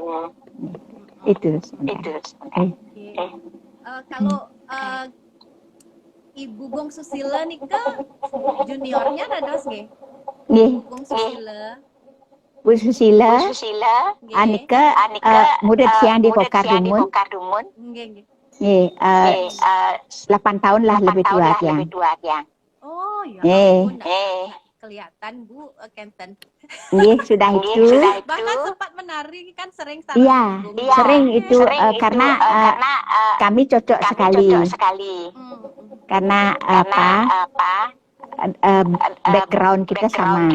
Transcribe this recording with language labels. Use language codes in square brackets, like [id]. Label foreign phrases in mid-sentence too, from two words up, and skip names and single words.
[id] Itu. Kalau Ibu Bung Susila nih ke juniornya ada nggih? Nggih, Bung Susila. Bu Susila, Nggih. Anika murid yang di Kokardumun. Nggih. Nggih, 8 tahun lah lebih tua yang. Oh, ya Nggih. ampun. Kelihatan Bu Kenten. Nggih, sudah itu. Bahkan sempat menari kan sering sama Iya, Ibu Bung. sering itu karena kami cocok sekali. Karena background kita sama.